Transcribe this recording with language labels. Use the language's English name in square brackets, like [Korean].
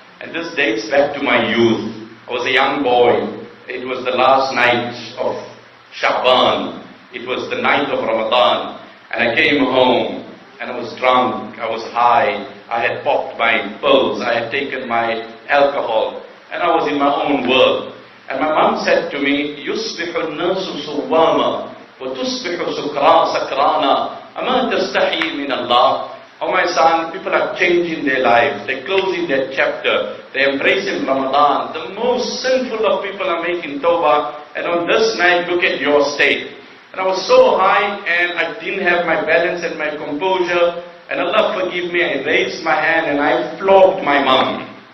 [English] And this dates back to my youth. I was a young boy. It was the last night of Sha'ban. It was the night of Ramadan. And I came home and I was drunk, I was high, I had popped my pills, I had taken my alcohol, and I was in my own world. And my mom said to me, [Arabic] يُصْبِحُ النَّاسُ صُوَّامًا وَتُصْبِحُ سَكْرَانًا أَمَا تَسْتَحِي مِنَ اللَّهِ. [English] Oh my son, people are changing their lives, they're closing their chapter, they're embracing Ramadan. The most sinful of people are making tawbah, and on this night, look at your state. And I was so high, and I didn't have my balance and my composure, and Allah forgive me, I raised my hand and I flogged my mom.